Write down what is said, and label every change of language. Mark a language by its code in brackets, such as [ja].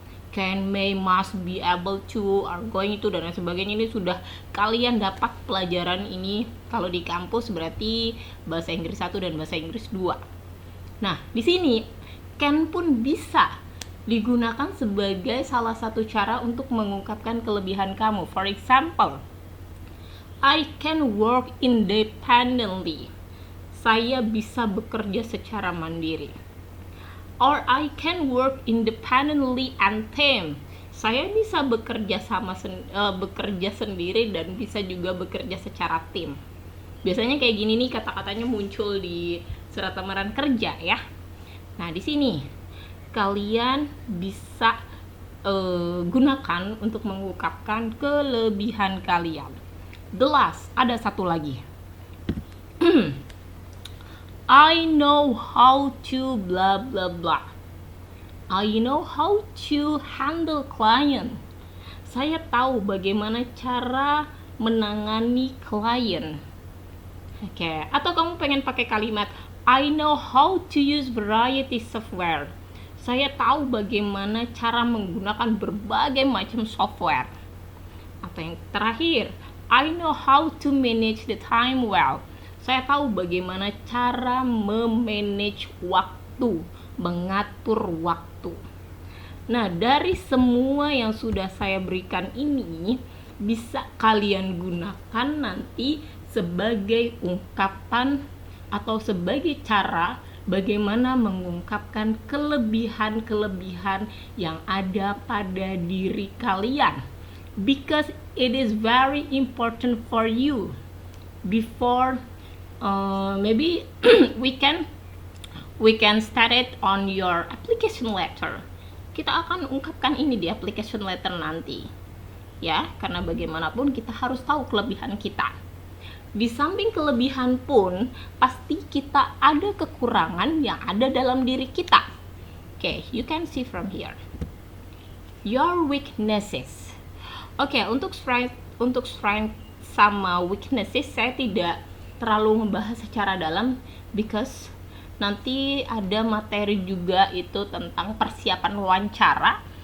[en] Can, may, must, be able to, are going to, [id] dan lain sebagainya. Ini sudah kalian dapat pelajaran ini kalau di kampus, berarti bahasa Inggris 1 dan bahasa Inggris 2. Nah, di sini can pun bisa digunakan sebagai salah satu cara untuk mengungkapkan kelebihan kamu. [en] For example, I can work independently. [id] Saya bisa bekerja secara mandiri. [en] Or I can work independently and team. [id] Saya bisa bekerja bekerja sendiri dan bisa juga bekerja secara tim. Biasanya kayak gini nih kata-katanya muncul di surat lamaran kerja ya. Nah, di sini kalian bisa gunakan untuk mengungkapkan kelebihan kalian. [en] The last, [id] ada satu lagi. [en] I know how to blah blah blah. I know how to handle client. [id] Saya tahu bagaimana cara menangani klien. Oke, atau kamu pengen pakai kalimat [en] I know how to use variety software. [id] Saya tahu bagaimana cara menggunakan berbagai macam software. Atau yang terakhir, [en] I know how to manage the time well. [id] Saya tahu bagaimana cara memanage waktu, mengatur waktu. Nah, dari semua yang sudah saya berikan ini, bisa kalian gunakan nanti sebagai ungkapan atau sebagai cara bagaimana mengungkapkan kelebihan-kelebihan yang ada pada diri kalian. [en] Because it is very important for you. Before maybe we can start it on your application letter. [id] Kita akan ungkapkan ini di application letter nanti. Ya, karena bagaimanapun kita harus tahu kelebihan kita. Di samping kelebihan pun pasti kita ada kekurangan yang ada dalam diri kita. Okay, [en] you can see from here. Your weaknesses. [id] Oke, untuk strength sama weaknesses saya tidak terlalu membahas secara dalam because nanti ada materi juga itu tentang persiapan wawancara.